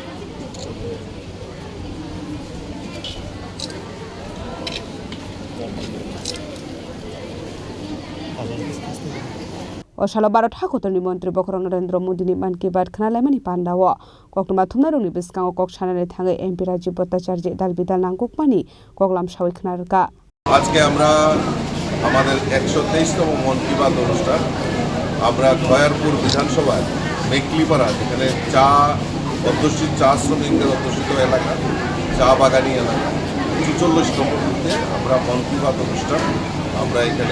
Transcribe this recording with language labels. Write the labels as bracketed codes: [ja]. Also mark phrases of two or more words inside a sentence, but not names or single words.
[trp] Oshala Bharat Hakotorni Mantri Bokrong Narendra Modini man ki baat khnalaimani pandawo koktuma thumnarungni biskango kok sanane thangai MP Rajiv Bhattacharji dalbidal nangkukmani koklam sawi khnarka. [bn] আজকে আমরা আমাদের 123তম মন কি বাত অনুষ্ঠান আমরা খয়ারপুর বিধানসভায় মেকলিপাড়া যেখানে চা অধ্যুষিত চা শ্রমিকদের অধ্যুষিত এলাকা চা বাগানি এলাকা ৪৪তম বুথে আমরা মন কি বাত অনুষ্ঠান আমরা এখানে